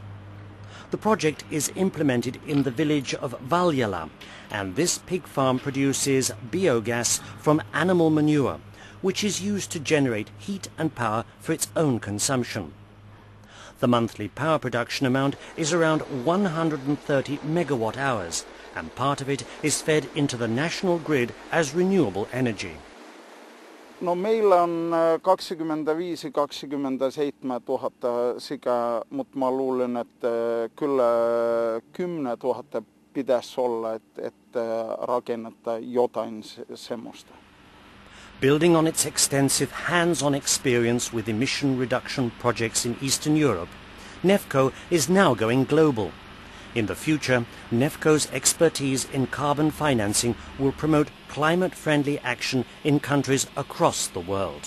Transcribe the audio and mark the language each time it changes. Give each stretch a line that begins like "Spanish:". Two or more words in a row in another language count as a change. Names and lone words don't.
English: The project is implemented in the village of Valjala, and this pig farm produces biogas from animal manure, which is used to generate heat and power for its own consumption. The monthly power production amount is around 130 megawatt hours, and part of it is fed into the national grid as renewable energy.
Finnish: No meil on 25-27 000 siga, mutta mä luulen, että kyllä 10 000 pitäisi olla, että rakennetta jotain semmoista.
English: Building on its extensive hands-on experience with emission reduction projects in Eastern Europe, Nefco is now going global. In the future, Nefco's expertise in carbon financing will promote climate-friendly action in countries across the world.